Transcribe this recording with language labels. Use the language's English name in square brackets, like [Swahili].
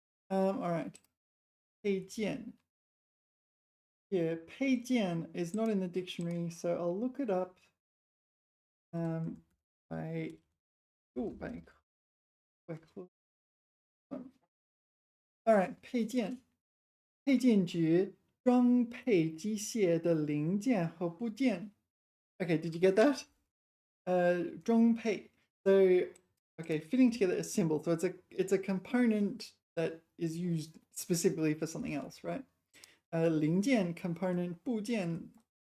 [English] All right. 配件. Yeah, 配件 is not in the dictionary, so I'll look it up. By all right, 配件. [Chinese] 配件指装配机械的零件和部件. [English] Okay, did you get that? 装配.So, okay, fitting together a symbol. So it's a component that is used specifically for something else, right? [Chinese] 零件 component 部件.